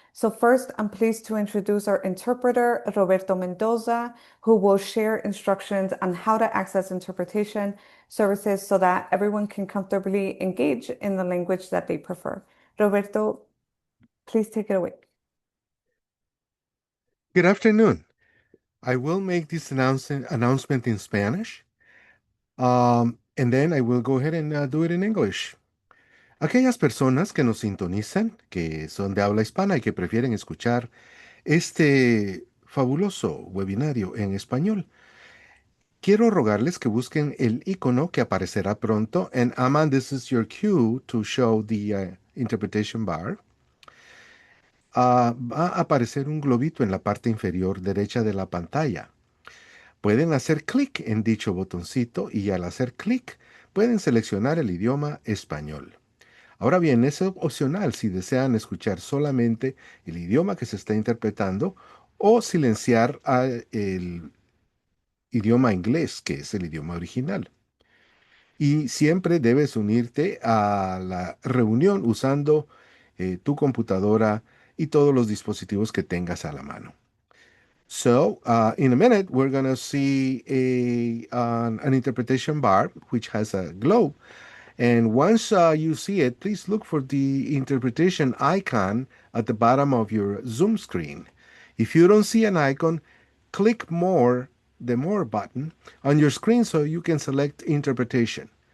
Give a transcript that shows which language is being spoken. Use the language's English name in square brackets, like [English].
[English] So first, I'm pleased to introduce our interpreter, Roberto Mendoza, who will share instructions on how to access interpretation services so that everyone can comfortably engage in the language that they prefer. Roberto, please take it away. Good afternoon. I will make this announcement in Spanish, and then I will go ahead and do it in English. [Spanish] Aquellas personas que nos sintonizan, que son de habla hispana y que prefieren escuchar este fabuloso webinario en español, quiero rogarles que busquen el icono que aparecerá pronto. [English] And Aman, this is your cue to show the interpretation bar. [Spanish] Va a aparecer un globito en la parte inferior derecha de la pantalla. Pueden hacer clic en dicho botoncito y al hacer clic pueden seleccionar el idioma español. Ahora bien, es opcional si desean escuchar solamente el idioma que se está interpretando o silenciar el idioma inglés, que es el idioma original. Y siempre debes unirte a la reunión usando tu computadora y todos los dispositivos que tengas a la mano. [English] So, in a minute, we're going to see an interpretation bar which has a globe. And once you see it, please look for the interpretation icon at the bottom of your Zoom screen. If you don't see an icon, click the More button on your screen so you can select interpretation.